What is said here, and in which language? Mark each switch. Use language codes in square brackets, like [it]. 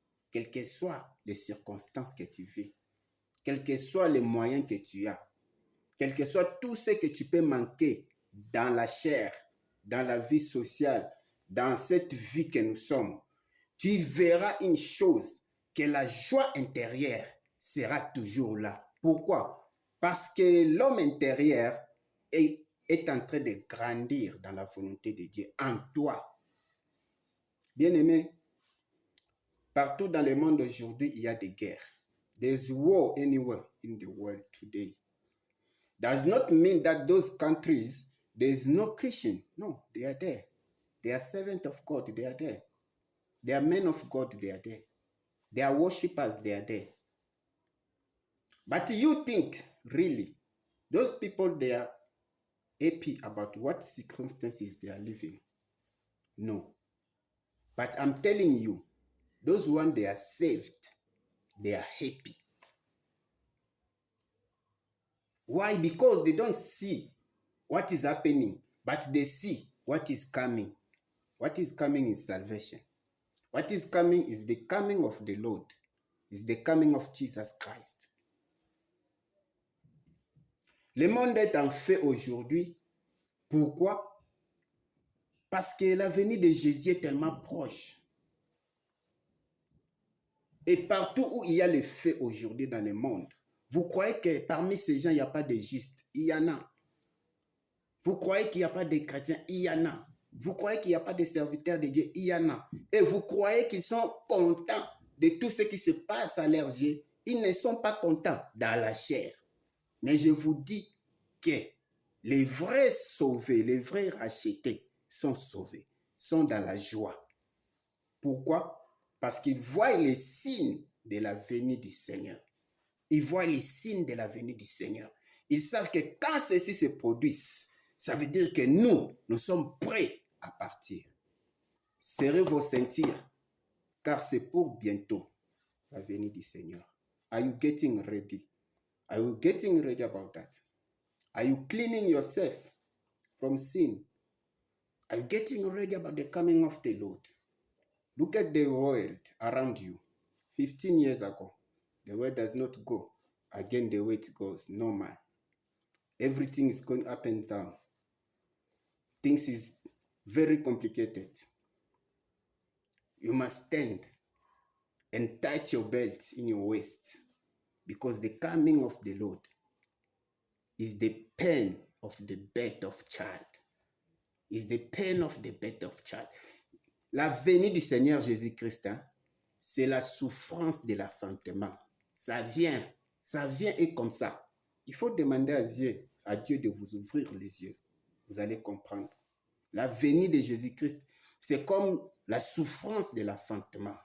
[fr] Quelles que soient les circonstances que tu vis, quels que soient les moyens que tu as, quel que soit tout ce que tu peux manquer dans la chair, dans la vie sociale, dans cette vie que nous sommes, tu verras une chose, que la joie intérieure sera toujours là. Pourquoi? Parce que l'homme intérieur est en train de grandir dans la volonté de Dieu, en toi. Bien-aimé, partout dans le monde aujourd'hui, il y a des guerres. [en] There's war anywhere in the world today. Does not mean that those countries, there's no Christian. No, they are there. They are servants of God, they are there. They are men of God, they are there. They are worshippers, they are there. But you think, really, those people, they are happy about what circumstances they are living? No. But I'm telling you, those ones, they are saved. They are happy. Why? Because they don't see what is happening, but they see what is coming. What is coming is salvation. What is coming is the coming of the Lord, is the coming of Jesus Christ. [fr] Le monde est en fait aujourd'hui. Pourquoi? Parce que la venue de Jésus est tellement proche. Et partout où il y a le fait aujourd'hui dans le monde, vous croyez que parmi ces gens, il n'y a pas de justes? Il y en a. Vous croyez qu'il n'y a pas de chrétiens? Il y en a. Vous croyez qu'il n'y a pas de serviteurs de Dieu? Il y en a. Et vous croyez qu'ils sont contents de tout ce qui se passe à leurs yeux? Ils ne sont pas contents dans la chair. Mais je vous dis que les vrais sauvés, les vrais rachetés sont sauvés, sont dans la joie. Pourquoi? Parce qu'ils voient les signes de la venue du Seigneur. Ils voient les signes de la venue du Seigneur. Ils savent que quand ceci se produise, ça veut dire que nous sommes prêts à partir. Serrez vos ceintures, car c'est pour bientôt la venue du Seigneur. [en] Are you getting ready? Are you getting ready about that? Are you cleaning yourself from sin? Are you getting ready about the coming of the Lord? Look at the world around you. 15 years ago, the world does not go again the way it goes, normal. Everything is going up and down. Things is very complicated. You must stand and tighten your belt in your waist, because the coming of the Lord is the pain of the birth of child. Is the pain of the birth of child. [fr] La venue du Seigneur Jésus-Christ, hein, c'est la souffrance de l'enfantement. Ça vient et comme ça. Il faut demander à Dieu de vous ouvrir les yeux. Vous allez comprendre. La venue de Jésus-Christ, c'est comme la souffrance de l'enfantement.